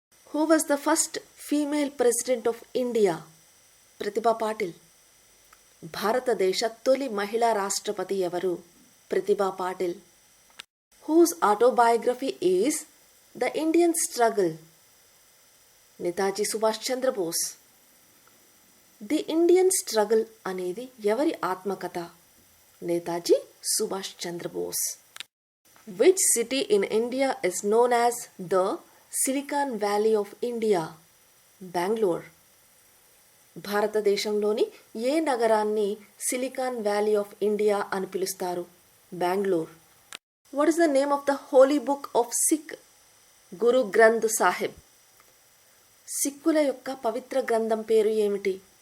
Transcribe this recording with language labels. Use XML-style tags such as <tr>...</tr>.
<en>Who was the first female president of India? Pratibha Patil.</en> <te>భారతదేశ తొలి మహిళా రాష్ట్రపతి ఎవరు? ప్రతిభా Patil.</te> <en>Whose autobiography is The Indian Struggle?</en> <te>Netaji Subhash Chandrabose. The Indian struggle అనేది ఎవరి ఆత్మకథ? Netaji Subhash Chandrabose.</te> <en>Which city in India is known as the Silicon Valley of India? Bangalore.</en> <te>భారతదేశంలోని ఏ నగరాన్ని సిలికాన్ వ్యాలీ ఆఫ్ ఇండియా అని పిలుస్తారు?</te> <en>Bengaluru. What is the name of the holy book of Sikh?</en> <te>గురు గ్రంథ్ సాహిబ్. సిక్కుల యొక్క పవిత్ర గ్రంథం పేరు ఏమిటి?</te>